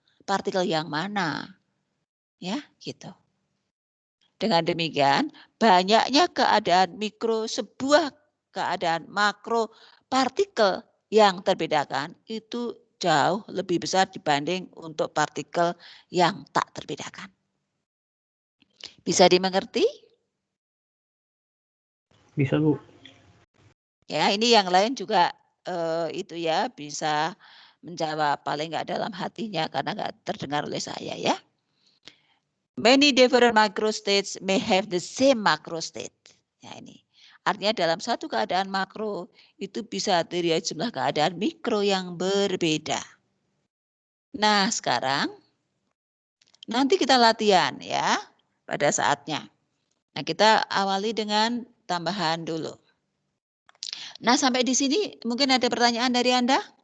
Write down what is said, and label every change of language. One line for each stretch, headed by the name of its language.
Indonesian: Partikel yang mana? Ya, gitu. Dengan demikian, banyaknya keadaan mikro, sebuah keadaan makro partikel yang terbedakan itu jauh lebih besar dibanding untuk partikel yang tak terbedakan. Bisa dimengerti? Bisa, Bu. Ya, ini yang lain juga itu ya bisa menjawab, paling nggak dalam hatinya karena nggak terdengar oleh saya ya.
English: Many different macrostates may have the same macrostate.
Indonesian: Ya ini. Artinya dalam satu keadaan makro itu bisa terdiri dari jumlah keadaan mikro yang berbeda. Nah sekarang nanti kita latihan ya pada saatnya. Nah kita awali dengan tambahan dulu. Nah sampai di sini mungkin ada pertanyaan dari Anda?